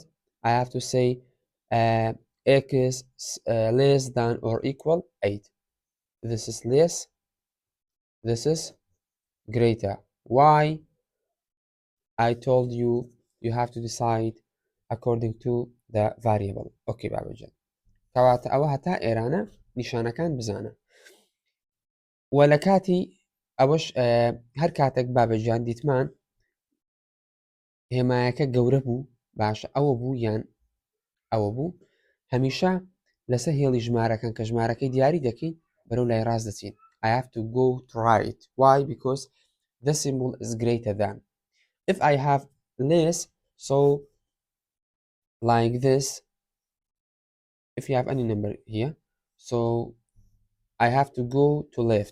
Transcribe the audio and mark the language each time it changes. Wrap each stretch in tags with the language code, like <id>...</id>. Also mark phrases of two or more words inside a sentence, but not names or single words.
<en>I have to say x less than or equal 8. This is less, this is greater. Why? I told you you have to decide according to the variable.</en> <ckb>Okay, بابجان. کەواتە ئەوە هەتا ئێرانە نیشانەکان بزانە. وە لە کاتی ئەوەش هەر کاتێک بابەجان دیتمان هێمایەکە گەورە بوو، باشە ئەوە بوو یان ئەوە بوو، هەمیشە لەسەر هێڵی ژمارەکان کە ژمارەکەی دیاری دەکەین بەرەو لای ڕاست دەچین.</ckb> <en>I have to go to right. Why? Because the symbol is greater than. If I have less, so like this, if you have any number here, so I have to go to left.</en>